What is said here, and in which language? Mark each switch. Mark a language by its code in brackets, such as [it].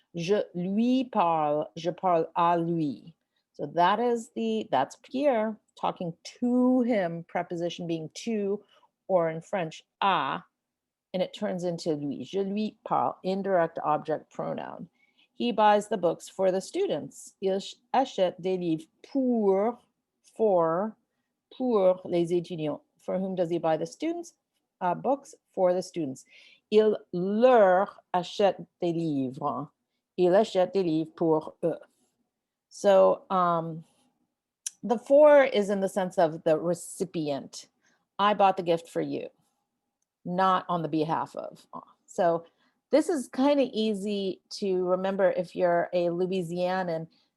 [fr] Je lui parle. Je parle à lui. [en] So that's Pierre talking to him, preposition being to, or in French, à, and it turns into lui. [fr] Je lui parle, [en] indirect object pronoun. He buys the books for the students. [fr] Il achète des livres pour les étudiants. [en] For whom does he buy the students? Books for the students. [fr] Il leur achète des livres. Il achète des livres pour eux. [en] So the for is in the sense of the recipient I bought the gift for you, not on the behalf of. So this is kind of easy to remember if you're a Louisianan.